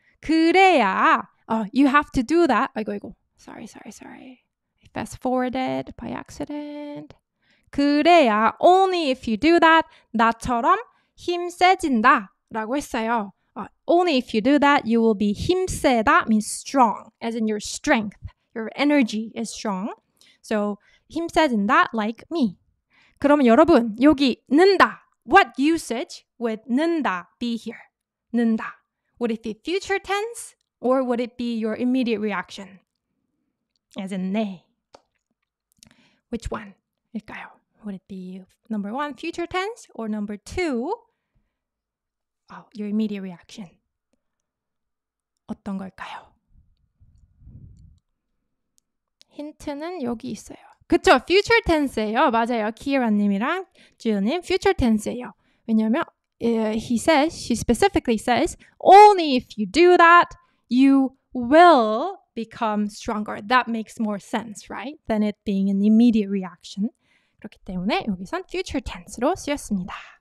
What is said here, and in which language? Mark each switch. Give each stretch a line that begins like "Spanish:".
Korean: 그래야
English: you have to do that.
Korean: 아이고.
English: Sorry. I fast forwarded by accident.
Korean: 그래야
English: only if you do that
Korean: 나처럼 힘 세진다 라고 했어요.
English: Only if you do that you will be 힘세다 means strong, as in your strength, your energy is strong. So
Korean: 힘 세진다
English: like me.
Korean: 그러면 여러분 여기 는다.
English: What usage would 는다 be here?
Korean: 는다.
English: Would it be future tense or would it be your immediate reaction? As in 네. Which one
Korean: 일까요?
English: Would it be number 1, future tense, or number 2, your immediate reaction?
Korean: 어떤 걸까요? 힌트는 여기 있어요. 그쵸?
English: future tense
Korean: 예요. 맞아요. 키라님이랑 지우님
English: future tense
Korean: 예요.
English: 왜냐면 she specifically says, only if you do that, you will become stronger. That makes more sense, right? Than it being an immediate reaction.
Korean: 그렇기 때문에 여기선
English: future tense
Korean: 로 쓰였습니다.